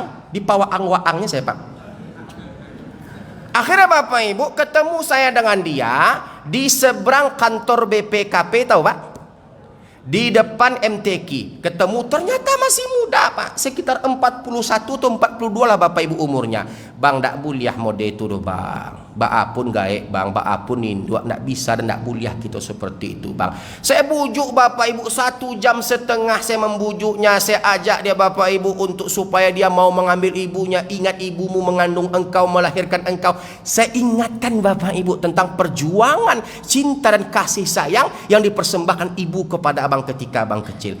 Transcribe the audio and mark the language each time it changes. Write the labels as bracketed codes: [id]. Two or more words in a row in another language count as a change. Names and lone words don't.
[id] Di waang-waangnya saya Pak. Akhirnya Bapak Ibu ketemu saya dengan dia di seberang kantor BPKP, tahu Pak? di depan MTQ, ketemu ternyata masih muda Pak, sekitar 41 atau 42 lah Bapak Ibu umurnya. [min] Bang, ndak buliah mode itu doh Bang. Baapun gaek Bang, baapun induk ndak bisa dan ndak buliah kita seperti itu Bang. [id] Saya bujuk Bapak Ibu 1,5 jam, saya membujuknya, saya ajak dia Bapak Ibu untuk supaya dia mau mengambil ibunya. Ingat ibumu mengandung engkau, melahirkan engkau. Saya ingatkan Bapak Ibu tentang perjuangan cinta dan kasih sayang yang dipersembahkan ibu kepada abang ketika abang kecil.